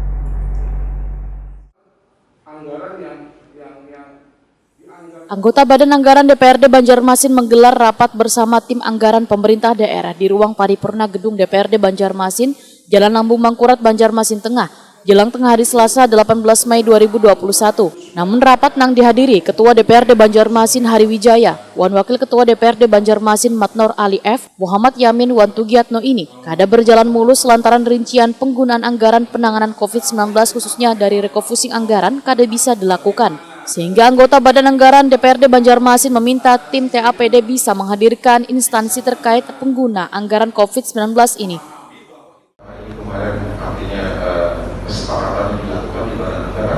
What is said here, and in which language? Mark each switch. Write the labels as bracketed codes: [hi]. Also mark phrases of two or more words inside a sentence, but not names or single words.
[id] Anggota Badan Anggaran DPRD Banjarmasin menggelar rapat bersama tim anggaran pemerintah daerah di ruang paripurna Gedung DPRD Banjarmasin, Jalan Lambung Mangkurat, Banjarmasin Tengah, jelang tengah hari Selasa 18 Mei 2021. [bjn] Namun rapat nang dihadiri Ketua DPRD Banjarmasin Hari Wijaya, Wan Wakil Ketua DPRD Banjarmasin Matnor Ali F, Muhammad Yamin Wan Tugiatno ini kada berjalan mulus lantaran rincian penggunaan anggaran penanganan COVID-19 khususnya dari refocusing anggaran kada bisa dilakukan. [id] Sehingga anggota Badan Anggaran DPRD Banjarmasin meminta tim TAPD bisa menghadirkan instansi terkait pengguna anggaran COVID-19 ini. Kemarin artinya kesepakatan yang dilakukan di Badan Anggaran.